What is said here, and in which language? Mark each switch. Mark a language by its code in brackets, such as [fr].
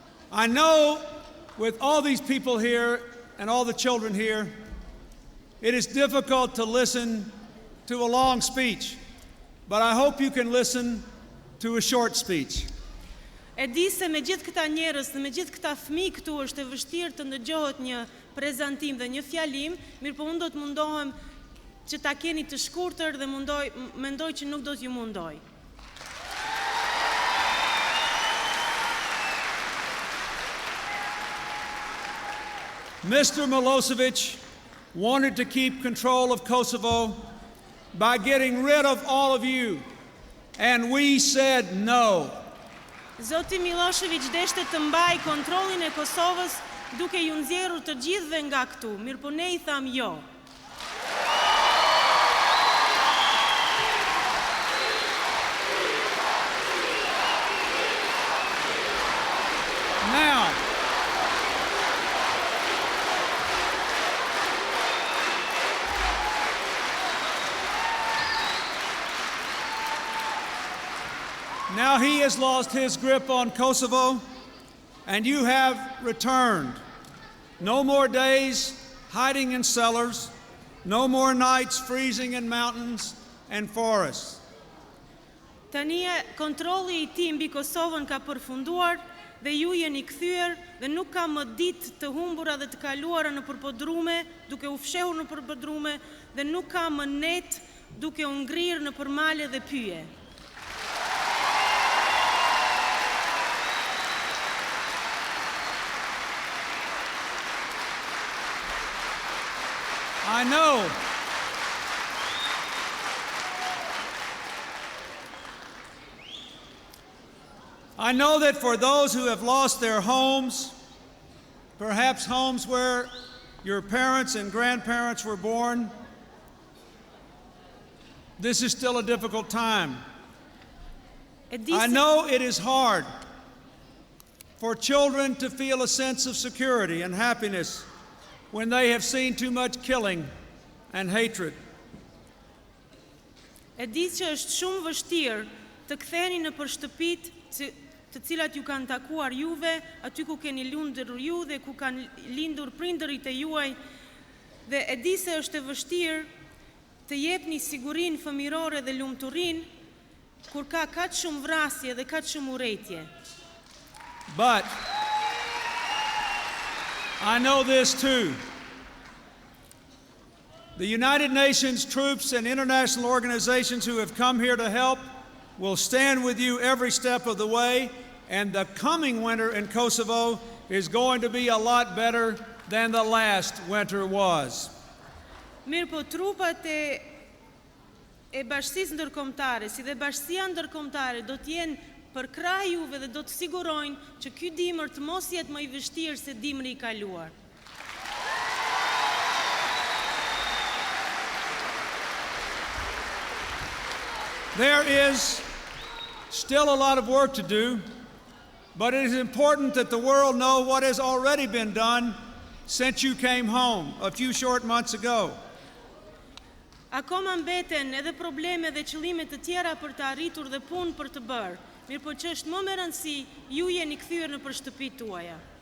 [en] I know with all these people here and all the children here It is difficult to listen to a long speech, but I hope you can listen to a short speech. [sq] E di se me gjithë këta njerëz dhe me gjithë këta fëmijë këtu është e vështirë të ndëgjohet një prezantim dhe një fjalim, mirë po unë do të mundohem që ta keni të shkurtër dhe mendoj që nuk do t'ju mundoj. [en] Mr. Milosevic wanted to keep control of Kosovo by getting rid of all of you, and we said no. [sq] Zoti Milošević deshte të mbaj kontrollin e Kosovës duke ju nxjerrur të gjithëve nga këtu, mirë po ne I tham jo. [en] Now he has lost his grip on Kosovo, and you have returned. No more days hiding in cellars, no more nights freezing in mountains and forests. [sq] Tani kontrolli I tij mbi Kosovën ka përfunduar dhe ju jeni kthyer dhe nuk ka më ditë të humbura dhe të kaluara në përpodrume, duke u fshehur në përpodrume dhe nuk ka më net duke u ngrirë në përmale dhe pyje. [en] I know that for those who have lost their homes, perhaps homes where your parents and grandparents were born, this is still a difficult time. I know it is hard for children to feel a sense of security and happiness when they have seen too much killing and hatred. [sq] E di që është shumë vështirë të ktheheni në shtëpitë të cilat ju kanë takuar juve, aty ku keni lindur ju dhe ku kanë lindur prindërit e juaj, dhe e di se është e vështirë të jepni sigurinë fëmijërore dhe lumturinë kur ka kaq shumë vrasje dhe kaq shumë urrëtie. [en] But I know this too. The United Nations troops and international organizations who have come here to help will stand with you every step of the way, and the coming winter in Kosovo is going to be a lot better than the last winter was. [sq] Mirë po trupat e bashkësisë ndërkombëtare, si dhe bashkësia ndërkombëtare do të jenë për krah juve dhe do të sigurojnë që ky dimër të mos jetë më I vështirë se dimri I kaluar. [en] There is still a lot of work to do, but it is important that the world know what has already been done since you came home a few short months ago. [sq] Akoma mbeten edhe probleme dhe qëllime të tjera për të arritur dhe punë për të bërë. Mirë po që është më me rëndësi, ju jeni kthyer në shtëpitë tuaja.